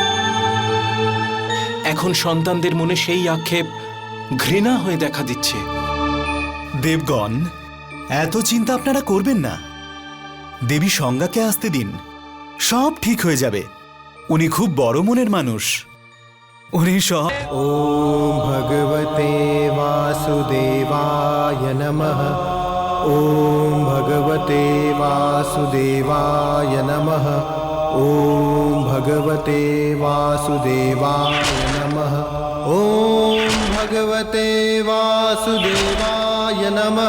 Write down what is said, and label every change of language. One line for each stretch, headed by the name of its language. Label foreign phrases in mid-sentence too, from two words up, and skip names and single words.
Bangla: এখন সন্তানদের মনে সেই আক্ষেপ ঘৃণা হয়ে দেখা দিচ্ছে। দেবগণ, এত চিন্তা আপনারা করবেন না। দেবী সংজ্ঞাকে আসতে দিন, সব ঠিক হয়ে যাবে। উনি খুব বড় মনের মানুষ। উনি সব।
Sanskrit: ॐ भगवते वासुदेवाय नमः। ॐ भगवते वासुदेवाय नमः। ॐ भगवते वासुदेवाय नमः। ॐ भगवते वासुदेवाय नमः।